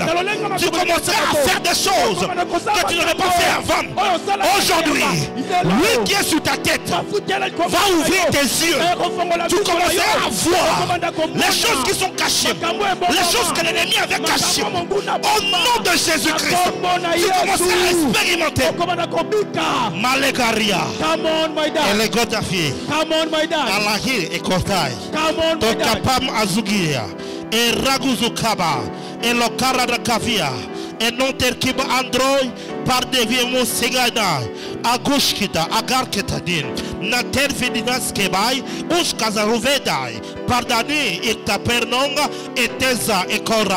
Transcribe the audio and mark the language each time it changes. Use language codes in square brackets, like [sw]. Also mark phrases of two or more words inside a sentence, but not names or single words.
[fr] Tu commenceras à faire des choses que tu n'aurais pas fait avant. Aujourd'hui, lui qui est sur ta tête va ouvrir tes yeux. Tu commenceras à voir les choses qui sont cachées, les choses que l'ennemi avait cachées. Au nom de Jésus-Christ, tu commenceras à expérimenter. Malegaria, et Godafi, Alahir et Kotai, Tokapam Azugia, et Raguzukaba, et Lokara de Kavia, et non terkiba Android, par deviemo Segana, Agushkita, Agarketadin, Nater Fedinas Kebai, Ushkazaruvedai, Pardani, et Tapernonga, et Teza, et Kora.